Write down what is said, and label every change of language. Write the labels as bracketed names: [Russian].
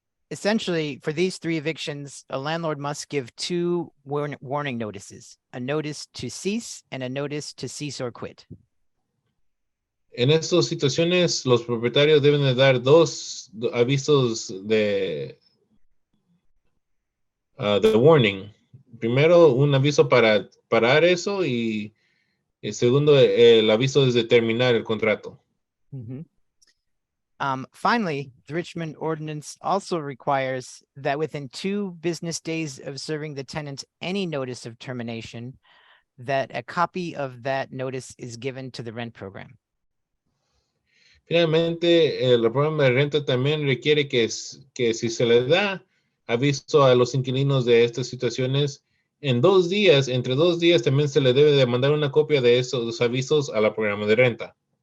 [English] Essentially, for these 3 evictions, a landlord must give 2 warning notices, a notice to cease and a notice to cease or quit. [Spanish] En estas situaciones, los propietarios deben de dar 2 avisos de warning. Primero, un aviso para parar eso y el segundo, el aviso es de terminar el contrato. Mm-hmm. [English] Finally, the Richmond Ordinance also requires that within 2 business days of serving the tenant any notice of termination, that a copy of that notice is given to the rent program. [Spanish] Finalmente, el programa de renta también requiere que si se le da aviso a los inquilinos de estas situaciones, entre 2 días también se le debe de mandar una copia de esos avisos a la programa de renta.